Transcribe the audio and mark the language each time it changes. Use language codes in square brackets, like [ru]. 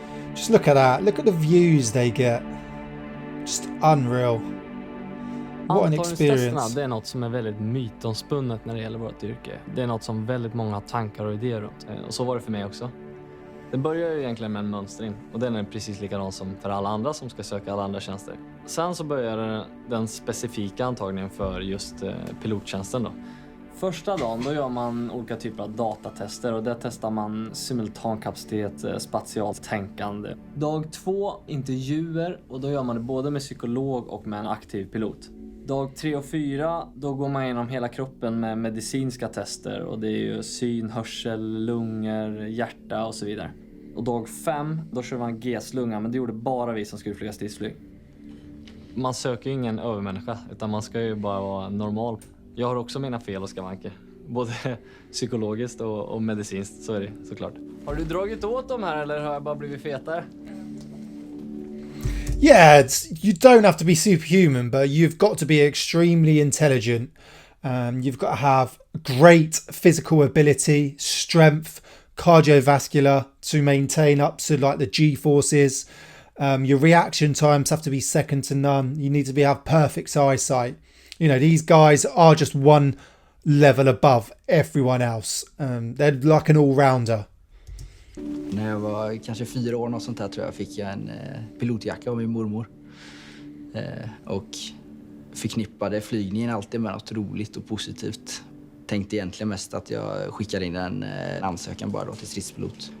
[en] Just look at that. Look at the views they get. Just unreal. What an experience. [sv] Det är något som är väldigt mytomspunnet när det gäller vårt yrke. Det är något som väldigt många har tankar och idéer runt. Och så var det för mig också. Det börjar ju egentligen med en mönstring. Och den är precis likadan som för alla andra som ska söka alla andra tjänster. Sen så börjar den specifika antagningen för just pilottjänsten då. Första dagen då gör man olika typer av datatester och där testar man simultankapacitet, spatialt tänkande. Dag 2 intervjuer och då gör man det både med psykolog och med en aktiv pilot. Dag 3 och 4 då går man igenom hela kroppen med medicinska tester och det är ju syn, hörsel, lungor, hjärta och så vidare. Och dag 5 då kör man GS-lunga, men det gjorde bara vi som skulle flyga stridsflyg. Man söker ju ingen övermänniska utan man ska ju bara vara normal. Jag har också mina fel och skavanker. Både psykologiskt och medicinskt, så är det såklart. Har du dragit åt dem här eller har jag bara blivit fetare? [en] Yeah, you don't have to be superhuman, but you've got to be extremely intelligent. You've got to have great physical ability, strength, cardiovascular to maintain up to like the G-forces. Your reaction times have to be second to none. You need to have perfect eyesight. You know, these guys are just one level above everyone else. They're like an all-rounder. [sv] När jag var kanske 4 år, något sånt där, tror jag, fick jag en pilotjacka av min mormor. Och förknippade flygningen alltid med något roligt och positivt. Tänkte egentligen mest att jag skickade in en ansökan bara då till stridspilot.